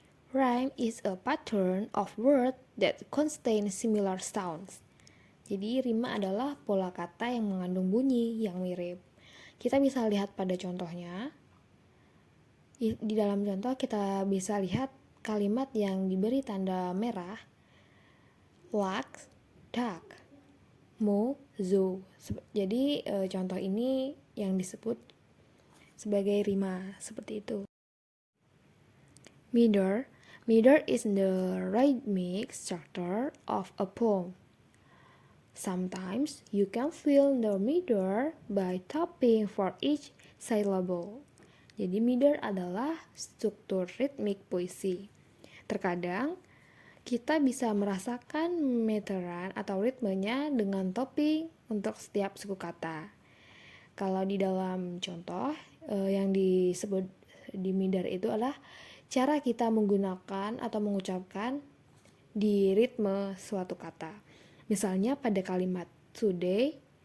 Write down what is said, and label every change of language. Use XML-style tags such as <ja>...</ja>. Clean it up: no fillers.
<en>Rhyme is a pattern of words that contain similar sounds.</en> <id>Jadi rima adalah pola kata yang mengandung bunyi yang mirip. Kita bisa lihat pada contohnya. Di dalam contoh kita bisa lihat kalimat yang diberi tanda merah. Lux, duck, mo, zoo. Jadi contoh ini yang disebut sebagai rima, seperti itu.</id> <en>Meter is the rhythmic structure of a poem. Sometimes you can feel the meter by tapping for each syllable.</en> <id>Jadi meter adalah struktur ritmik puisi. Terkadang kita bisa merasakan meteran atau ritmenya dengan tapping untuk setiap suku kata. Kalau di dalam contoh yang disebut di meter itu adalah cara kita menggunakan atau mengucapkan di ritme suatu kata. Misalnya pada kalimat today</id>